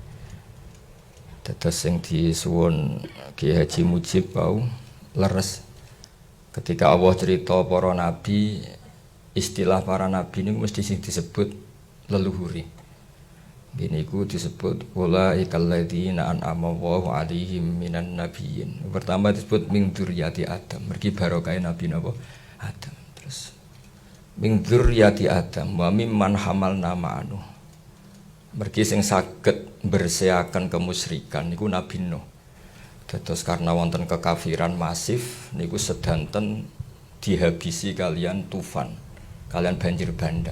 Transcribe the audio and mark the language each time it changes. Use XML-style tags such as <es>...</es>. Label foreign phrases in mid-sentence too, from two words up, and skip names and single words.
<jv>Dados sing disuwun Ki Haji Mujib wau leres ketika Allah cerita para nabi, istilah para nabi niku mesti sing disebut leluhuri.</jv> <ar>Niku disebut أولئك الذين أنعم الله عليهم من النبيين.</ar> <jv>Pertama disebut</jv> <ar>من ذرية آدم,</ar> <jv>mergi barokah nabi napa Adam.</jv> <ar>Terus من ذرية آدم وممن حملنا معه.</ar> <jv>Mergi sing saged bersihaken kemusyrikan niku Nabi Nuh. Dados karena wonten kekafiran masif niku sedanten dihabisi kalian tufan, kalian banjir bandang.</jv>